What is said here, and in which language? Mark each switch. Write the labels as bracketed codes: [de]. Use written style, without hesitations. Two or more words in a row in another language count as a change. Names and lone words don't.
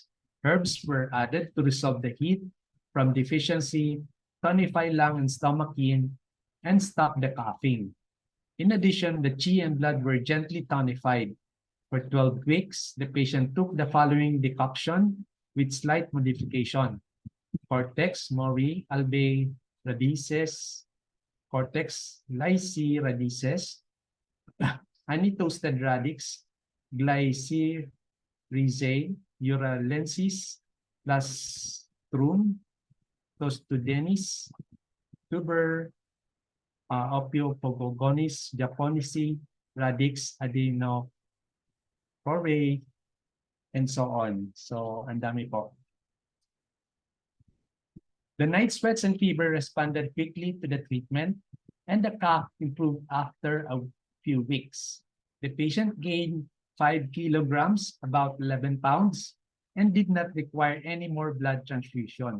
[en] Herbs were added to resolve the heat from deficiency, tonify lung and stomach yin, and stop the coughing. In addition, the qi and blood were gently tonified. For 12 weeks, the patient took the following decoction with slight modification: cortex mori albe radices, cortex lyci radices, honey toasted radix, glycyrrhizae uralensis, plastrum, tostudenis, tuber, Ophiopogonis japonisi, radix adenochlorae, and so on. [tl] So, ang dami po. [en] The night sweats and fever responded quickly to the treatment, and the cough improved after a few weeks. The patient gained 5 kilograms, about 11 pounds, and did not require any more blood transfusion.